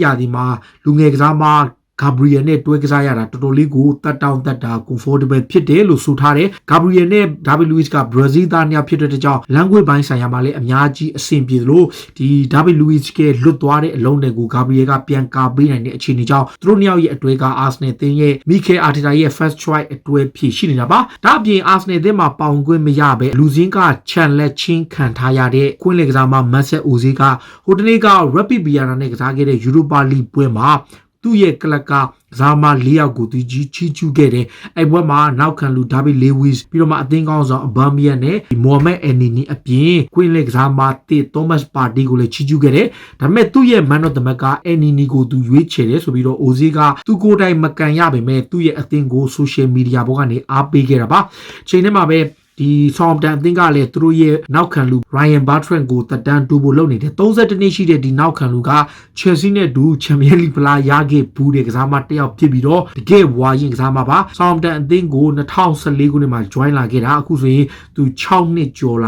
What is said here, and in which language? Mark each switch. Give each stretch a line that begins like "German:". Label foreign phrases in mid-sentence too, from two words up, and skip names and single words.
Burmese: ရာသီမှာလူငယ်ကစားမGabriel နဲ့တွဲကစားရတာတော်တော်လေးကိုတက်တောင့်တက်တာ comfortable ဖြစ်တယ်လို့ဆိုထားတယ် Gabriel နဲ့ David Luiz က Brazil သားနှစ်ယောက်ဖြစ်တဲ့ကြောင့် language ဘိုင်းဆိုင်ရာမှာလည်းအများကြီးအဆင်ပြေလို့ဒီ David Luiz ကလွတ်သွားတဲ့အလုံးတွေကို Gabriel ကပြန်ကာပေးနိုင်တဲ့အခြေအနေကြောင့်သူတို့နှစ်ယောက်ရဲ့အတွဲက Arsenal အသင်းရဲ့ Mikel Arteta ရဲ့
English: first choice
Burmese: အတွဲဖြစ်ရှိနေတာပါဒါအပြင် Arsenal အသင်းမှာပေါင်ခွင့်မရဘဲလူစင်းကချန်လက်ချင်းခံထားရတဲ့ကွင်းလေကစားမ Mesut Ozil ကဟိုတနေ့က Rapid Vienna နဲ့ကစားခဲ့တဲ့ Europa League ပွဲမှာ သူ့ရဲ့ကလပ်ကဇာမာ၄ယောက်ကိုသူချီကျူးခဲ့တယ်အဲ့ဘက်မှာနောက်ခံလူဒါဗစ်လေဝီစ်ပြီးတော့မှအသင်းကောင်းဆောင်အဘာမီယန်နဲ့မိုဟာမက်အန်နီနီအပြင်ကွင်းလက်ကစားမတစ်သောမတ်ပါတီကိုလည်းချီကျူးခဲ့တယ်ဒါပေမဲ့သူ့ရဲ့
English: man of the match
Burmese: ကအန်နီနီကိုသူရွေးချယ်တယ်ဆိုပြီးတော့အိုဇီကသူကိုယ်တိုင်မကန်ရပေမဲ့သူ့ရဲ့အသင်းကို
English: social media
Burmese: ဘောကနေအားပေးခဲ့တာပါချိန်ထဲမှာ ပဲဒီဆောင်တန်အသင်းကလည်းသူတို့ရဲ့နောက်ခံလူ Ryan Bertrand ကိုတက်တန်းတူဖို့လုပ်နေတယ်32နှစ်ရှိတဲ့ဒီနောက်ခံလူက Chelsea နဲ့တူ Champions League ဖလားရခဲ့ဘူးတဲ့ကစားမတစ်ယောက်ဖြစ်ပြီးတော့တကယ်ဝါရင်ကစားမပါဆောင်တန်အသင်းကို2014ခုနှစ်မှာ join လာခဲ့တာအခုဆိုရင်သူ6နှစ်ကျော်လာ